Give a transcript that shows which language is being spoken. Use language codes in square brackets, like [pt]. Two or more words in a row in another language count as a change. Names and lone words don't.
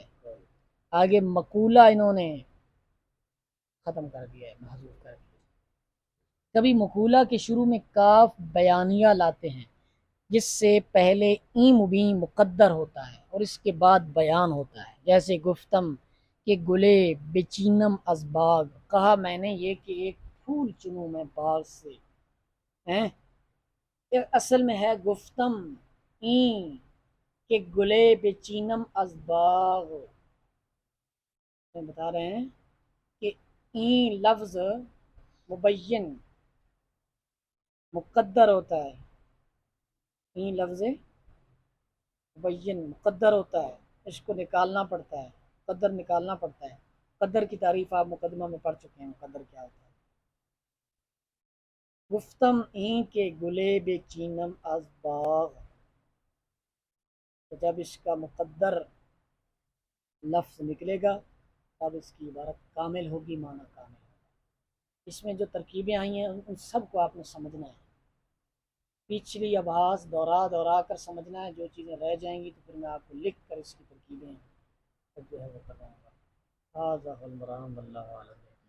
[ur] آگے مقولہ انہوں نے ختم کر دیا ہے، محذوف کر دیا. کبھی مقولہ کے شروع میں کاف بیانیہ لاتے ہیں جس سے پہلے ای مبین مقدر ہوتا ہے اور اس کے بعد بیان ہوتا ہے. [fa] جیسے گفتم کہ گلے بچینم از باغ، [ur] کہا میں نے یہ کہ ایک پھول چنوں میں باغ سے. اصل میں ہے [fa] گفتم این کہ گلے بچینم از باغ. [ur] بتا رہے ہیں کہ این لفظ مبین مقدر ہوتا ہے، این لفظ مبین مقدر ہوتا ہے، اس کو نکالنا پڑتا ہے، قدر نکالنا پڑتا ہے۔ قدر کی تعریف آپ مقدمہ میں پڑھ چکے ہیں، مقدر کیا ہوتا ہے۔ [fa] گفتم این کے گلے بے چینم از باغ، [ur] تو جب اس کا مقدر لفظ نکلے گا تب اس کی عبارت کامل ہوگی، معنی کامل ہوگا۔ اس میں جو ترکیبیں آئی ہیں ان سب کو آپ نے سمجھنا ہے، پچھلی ابحاث دورا دورا کر سمجھنا ہے، جو چیزیں رہ جائیں گی تو پھر میں آپ کو لکھ کر اس کی ترکیبیں جو ہے وہ کر رہا ہوں گا۔ [ar] هذا هو المرام والله اعلم۔